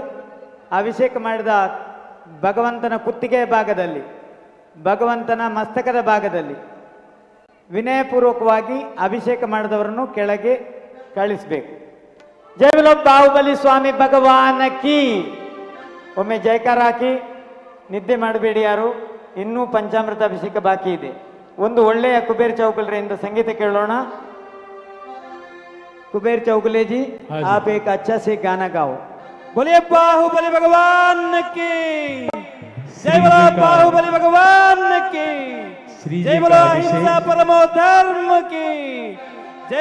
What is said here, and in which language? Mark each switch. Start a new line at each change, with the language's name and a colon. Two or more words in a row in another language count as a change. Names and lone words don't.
Kannada: ಅಭಿಷೇಕ ಮಾಡಿದ ಭಗವಂತನ ಕುತ್ತಿಗೆಯ ಭಾಗದಲ್ಲಿ, ಭಗವಂತನ ಮಸ್ತಕದ ಭಾಗದಲ್ಲಿ ವಿನಯಪೂರ್ವಕವಾಗಿ ಅಭಿಷೇಕ ಮಾಡಿದವರನ್ನು ಕೆಳಗೆ ಕಳಿಸಬೇಕು.
Hindi: जय बोलो बाहुबली स्वामी भगवान की.
Kannada: ಒಮ್ಮೆ ಜಯಕಾರ ಹಾಕಿ ನಿದ್ದೆ ಮಾಡಬೇಡಿ ಯಾರು, ಇನ್ನೂ ಪಂಚಾಮೃತ ಅಭಿಷೇಕ ಬಾಕಿ ಇದೆ. ಒಂದು ಒಳ್ಳೆಯ ಕುಬೇರ್ ಚೌಗುಲೆಯಿಂದ ಸಂಗೀತ ಕೇಳೋಣ.
Hindi: कुबेर चौगुले जी, आप एक अच्छा से गाना गाओ. बोलिए बाहुबली भगवान की जय. बोलो बाहुबली भगवान की जय. बोलो अहिंसा परमो धर्म की जय.